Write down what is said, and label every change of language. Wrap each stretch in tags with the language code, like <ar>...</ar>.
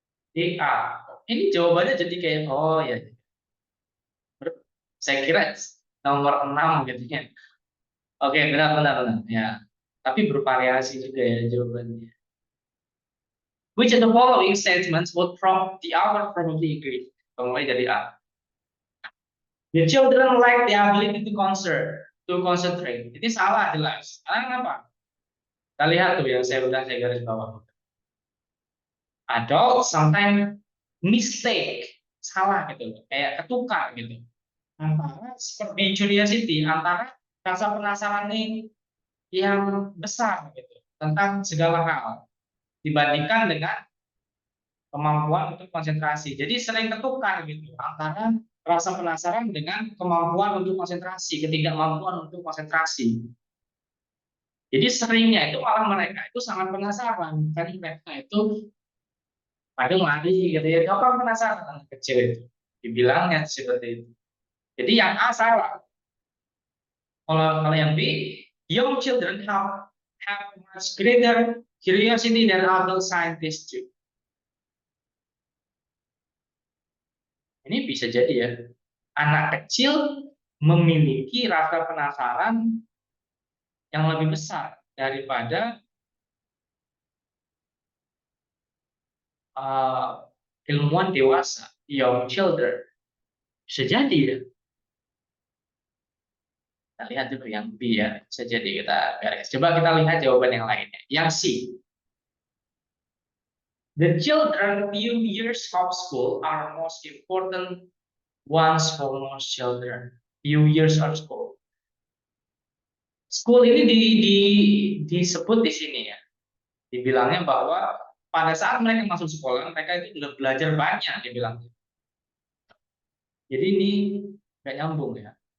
<id>Ini jawabannya jadi kayak oh ya. Saya kira nomor 6 gitu ya. Oke, benar ya. Tapi bervariasi juga ya jawabannya.</id> <en>Which of the following statements would the author probably agree?</en> <id>Mulai dari A.</id> <en>The children lack the ability to concentrate.</en> <id>Ini salah jelas. Karena kenapa? Kita lihat tuh yang saya garis bawah.</id> <en>Adults sometimes mistake,</en> <id>salah gitu, kayak ketukar gitu. Antara seperti curiosity, antara rasa penasaran yang besar gitu tentang segala hal dibandingkan dengan kemampuan untuk konsentrasi. Jadi sering ketukar gitu antara rasa penasaran dengan kemampuan untuk konsentrasi, ketidakmampuan untuk konsentrasi. Jadi seringnya itu malah mereka itu sangat penasaran, kan mereka itu kadang lari gitu ya, gampang penasaran anak kecil itu. Dibilangnya seperti itu. Jadi yang A salah. Kalau yang B,</id> <en>Young children have much greater curiosity than adult scientists do.</en> <id>Ini bisa jadi ya, anak kecil memiliki rasa penasaran yang lebih besar daripada ilmuwan dewasa,</id> <en>young children.</en> <id>Bisa jadi ya. Kita lihat dulu yang B ya, bisa jadi kita beres. Coba kita lihat jawaban yang lainnya. Yang C.</id> <en>The children few years of school are most important ones for most children. Few years of school.</en> <id>School ini disebut di sini ya. Dibilangnya bahwa pada saat mereka masuk sekolah, mereka itu sudah belajar banyak, dibilang. Jadi ini nggak nyambung ya.</id>